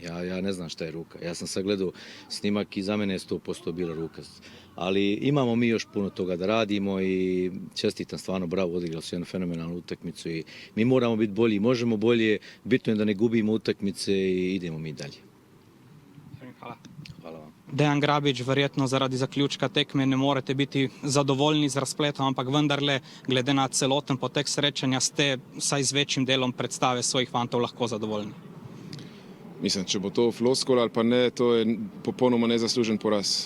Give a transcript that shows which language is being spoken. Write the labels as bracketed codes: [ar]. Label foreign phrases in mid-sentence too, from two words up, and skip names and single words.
[hr] Ja ne znam šta je ruka. Ja sam sagledao snimak i za mene je 100% bila ruka. Ali imamo mi još puno toga da radimo i čestitam stvarno, bravo, odigrali su jednu fenomenalnu utakmicu i mi moramo biti bolji, možemo bolje, bitno je da ne gubimo utakmice i idemo mi dalje. Hvala. Hvala vam. [sl] Dejan Grabič, verjetno zaradi zaključka tekme ne morete biti zadovoljni z razpletom, ampak vendarle, glede na celoten potek srečanja, ste saj z večjim delom predstave svojih fantov lahko zadovoljni. Mislim, če bo to floskula ali pa ne, to je popolnoma nezaslužen poraz.